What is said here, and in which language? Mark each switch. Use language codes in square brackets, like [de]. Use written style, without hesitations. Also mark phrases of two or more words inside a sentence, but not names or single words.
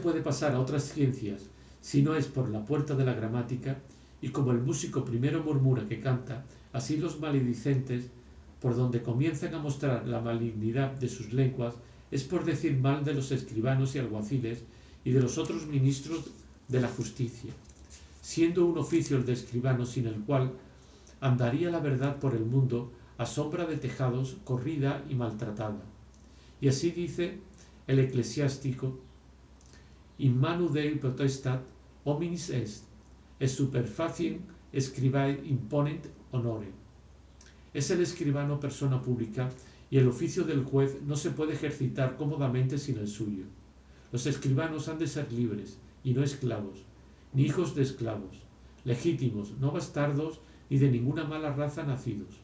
[es] puede pasar a otras ciencias si no es por la puerta de la gramática, y como el músico primero murmura que canta, así los maledicentes, por donde comienzan a mostrar la malignidad de sus lenguas, es por decir mal de los escribanos y alguaciles y de los otros ministros de la justicia, siendo un oficio el de escribano sin el cual andaría la verdad por el mundo a sombra de tejados, corrida y maltratada. Y así dice el eclesiástico: [la] in manu Dei potestat hominis est, et superfaciem scribae imponent honore. [es] Es el escribano persona pública, y el oficio del juez no se puede ejercitar cómodamente sin el suyo. Los escribanos han de ser libres, y no esclavos, ni hijos de esclavos, legítimos, no bastardos, ni de ninguna mala raza nacidos.